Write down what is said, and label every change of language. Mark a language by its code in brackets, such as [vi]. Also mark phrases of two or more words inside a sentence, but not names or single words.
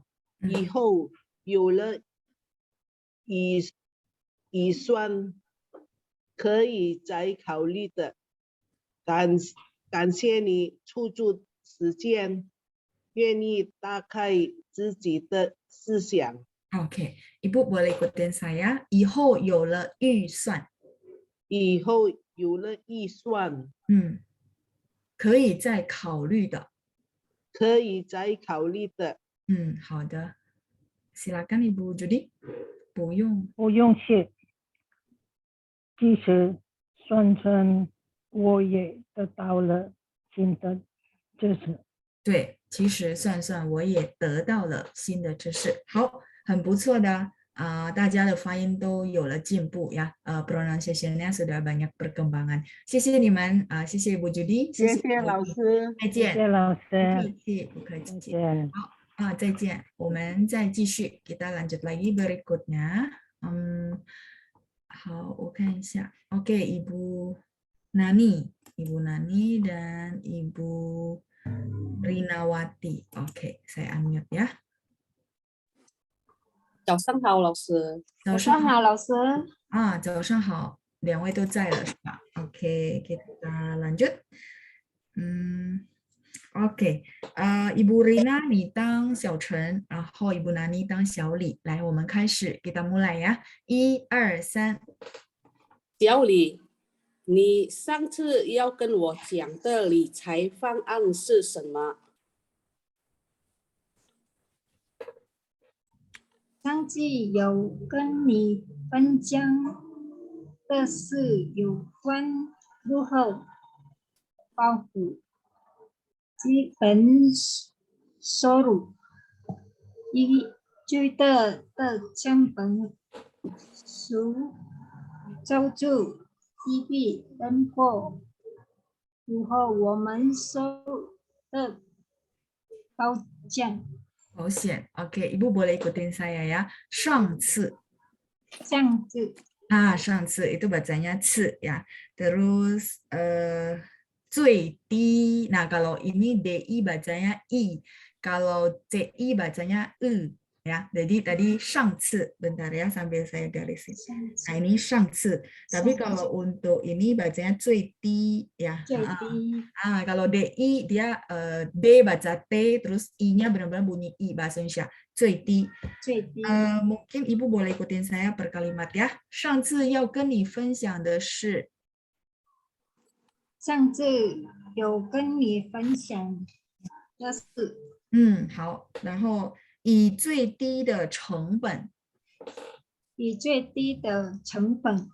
[zh] 以后有了预算，可以再考虑的。感谢你出租时间，愿意打开自己的思想。 [id] OK， Ibu boleh ikutin saya. [zh] 以后有了预算。以后有了预算。可以再考虑的。可以再考虑的。好的。 [id] Silakan Ibu Judy。 [zh] 不用谢。其实算算我也得到了新的知识。对，其实算算我也得到了新的知识。好，很不错的大家的发音都有了进步呀。 [id] pronunciation-nya sudah banyak perkembangan。 [zh] 谢谢你们谢谢Ibu Judy，谢谢谢谢老师。再见。谢谢老不客师，气，不客再气。见。好再见。我们再继续 ， [id] kita lanjut lagi berikutnya。 [zh] 好，我看一下。 [id] Oke, Ibu Nani dan Ibu Rinawati. Oke, saya unmute ya. [zh] 早上好，老师。早上好，老师。早上好，两位都在了是吧 ？ [id] Oke, kita lanjut. [zh] Oke, Ibu Rina 你当小陈，然后 Ibu Nani 当小李。来，我们开始 ， [id] kita mulai ya。 [zh] 1、2、3。小李，你上次要跟我讲的理财方案是什么？上次有跟你分享的是有关如何保护基本收入，以最大的成本数照住 GDP 能够符合我们收入的保障。 [id] 保险 ，Oke, Ibu boleh ikutin saya ya. [zh] 上次上次 [id] 上次 itu bacanya 次 ya. Terus 最低. Nah, kalau ini DI bacanya I. Kalau CI bacanya E ya. Jadi tadi 上次, bentar ya sambil saya garisin. Nah, ini 上次. Tapi kalau untuk ini bacanya 最低 ya. [zh] 最低 [id] Kalau DI dia D baca T terus I-nya benar-benar bunyi I bahasa Indonesia. [zh] 最低. 最低 [id] mungkin Ibu boleh ikutin saya per kalimat ya. [zh] 上次要跟你分享的是上次有跟你分享的是好，然后以最低的成本以最低的成本